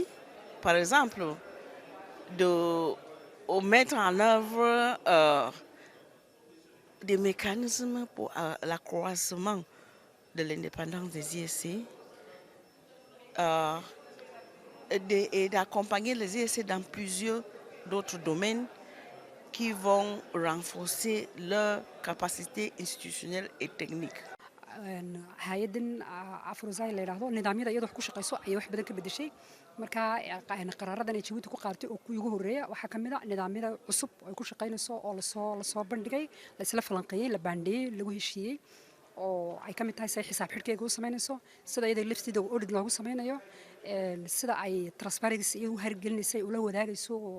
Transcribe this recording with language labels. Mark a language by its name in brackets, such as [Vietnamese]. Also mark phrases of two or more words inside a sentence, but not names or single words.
[French] Par exemple, de mettre en œuvre des mécanismes pour l'accroissement de l'indépendance des ISC et d'accompagner les ISC dans plusieurs d'autres domaines qui vont renforcer leur capacité institutionnelle et technique. [Somali] hay-adan Afrosaï la yiraahdo nidaamyada iyadoo wax ku shaqeyso ay wax badan ka bedeshay marka qaraaradan ay Djibouti ku qaartay oo kuwii ugu horeeyay waxa kamid ah nidaamyada cusub oo ay ku shaqeynayso oo la soo bandhigay la isla falanqeeyay la baandhiyay lagu heshiiyay oo ay kamid tahay say xisaab xidhkeega u sameynayso sida iyada lafteeda audit loogu sameynayo sida ay transparency iyo hargelinayso ula wadaagayso